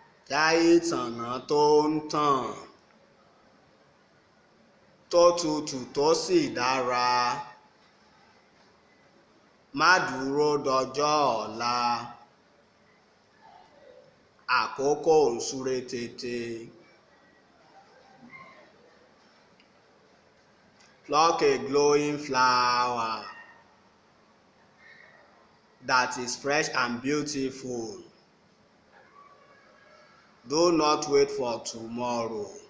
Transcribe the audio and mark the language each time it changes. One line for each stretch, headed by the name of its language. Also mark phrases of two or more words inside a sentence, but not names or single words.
Yoruba: Jaiye Tana tó ń tàn, tó tutù tó sì dára, má dúró dọjọ́ ọ̀la, àkókò ń súré tètè.
English: Pluck a glowing flower that is fresh and beautiful. Do not wait for tomorrow.